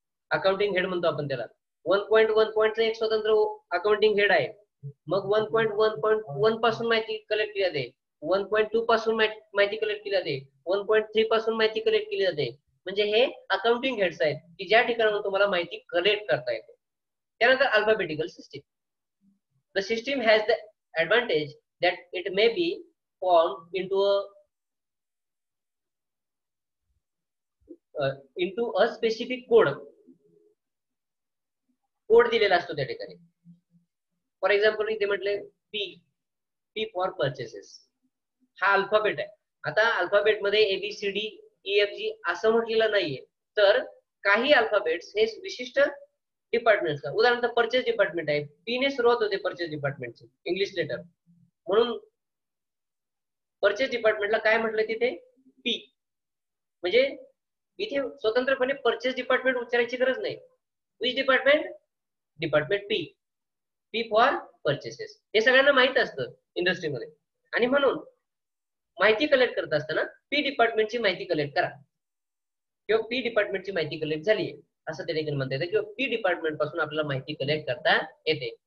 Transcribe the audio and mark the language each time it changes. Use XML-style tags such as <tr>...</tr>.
<mr>Accounting head म्हणतो आपण त्याला. 1.1 पॉइंटचं एक स्वतंत्र अकाउंटिंग हेड आहे. मग 1.1.1 पासून माहिती कलेक्ट केली जाते 1.2 पासून माहिती कलेक्ट केली जाते 1.3 पासून माहिती कलेक्ट केली जाते. म्हणजे हे अकाउंटिंग हेड्स आहेत की ज्या ठिकाणाहून तुम्हाला माहिती कलेक्ट करता येते. त्यानंतर alphabetical system.</mr> <en>The system has the advantage that it may be formed into a specific code.</en> <mr>Code दिलेला असतो त्या ठिकाणी. फॉर एक्झाम्पल इथे म्हटले पी फॉर परचेसेस हा अल्फाबेट आहे. आता अल्फाबेट मध्ये ABCD EFG असं म्हटलेलं नाहीये. तर काही अल्फाबेट्स हे विशिष्ट डिपार्टमेंटचा उदाहरणार्थ परचेस डिपार्टमेंट आहे. पी ने सुरुवात होते परचेस डिपार्टमेंटची इंग्लिश लेटर म्हणून परचेस डिपार्टमेंटला काय म्हटलं तिथे पी. म्हणजे इथे स्वतंत्रपणे परचेस डिपार्टमेंट उच्चारायची गरज नाही.</mr> <en>Which department department P.</en> <mr>P for purchases हे सगळ्यांना माहित असतं इंडस्ट्रीमध्ये. आणि म्हणून माहिती कलेक्ट करत असताना पी डिपार्टमेंटची माहिती कलेक्ट करा किंवा पी डिपार्टमेंटची माहिती कलेक्ट झाली असं त्या ठिकाणी म्हणता येतं किंवा पी डिपार्टमेंट पासून आपल्याला माहिती कलेक्ट करता येते.</mr>